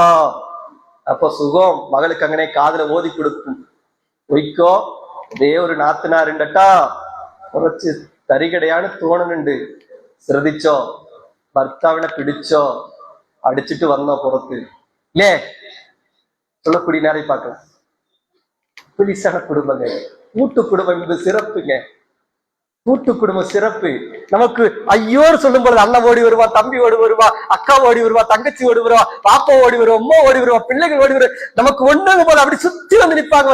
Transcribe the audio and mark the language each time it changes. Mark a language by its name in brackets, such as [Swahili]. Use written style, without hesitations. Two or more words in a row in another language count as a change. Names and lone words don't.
[Malayalam] അപ്പൊ സുഖം മകൾക്ക് അങ്ങനെ കാതിൽ ഓതി കൊടുക്കും. ഒരിക്കോ ഒരേ ഒരു നാത്തനാരുണ്ടട്ടാ, കുറച്ച് തരികടയാണ് തോന്നുന്നുണ്ട്, ശ്രദ്ധിച്ചോ, ഭർത്താവിനെ പിടിച്ചോ, അടിച്ചിട്ട് വന്നോ പുറത്ത് ഇല്ലേ, [Tamil] சொல்லக்கூடிய நேரை பார்க்கலாம். புலிசான குடும்பங்க, கூட்டு குடும்பம் என்பது சிறப்புங்க. கூட்டு குடும்பம் சிறப்பு. நமக்கு ஐயோன்னு சொல்லும் பொழுது அண்ணன் ஓடி வருவா, தம்பி ஓடி வருவா, அக்கா ஓடி வருவா, தங்கச்சி ஓடி வருவா, பாப்பா ஓடி வருவா, அம்மா ஓடி வருவா, பிள்ளைகள் ஓடி வருவா, நமக்கு ஒண்ணு போல அப்படி சுத்தி வந்து நிற்பாங்க.